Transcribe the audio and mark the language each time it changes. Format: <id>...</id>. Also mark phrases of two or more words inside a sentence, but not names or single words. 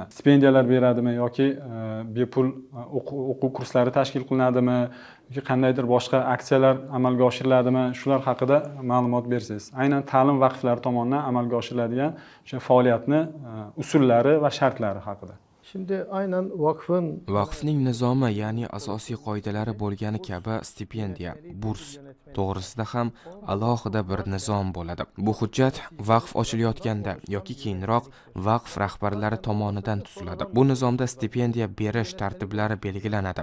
<uz>Stipendiyalar beradimi yoki bepul o'quv kurslari tashkil qilinadimi yoki qandaydir boshqa aksiyalar amalga oshiriladimi? Shular haqida ma'lumot bersangiz. Aynan ta'lim vaqflari tomonidan amalga oshiriladigan o'sha faoliyatni usullari va shartlari haqida.</uz> <tr>Şimdi aynen vakfın</tr> <uz>Vaqfning nizomi, ya'ni asosiy qoidalari bo'lgani kabi stipendiya, burs to'g'risida ham alohida bir nizom bo'ladi. Bu hujjat vaqf ochilayotganda yoki keyinroq vaqf rahbarlari tomonidan tuziladi. Bu nizomda stipendiya berish tartiblari belgilanadi.</uz>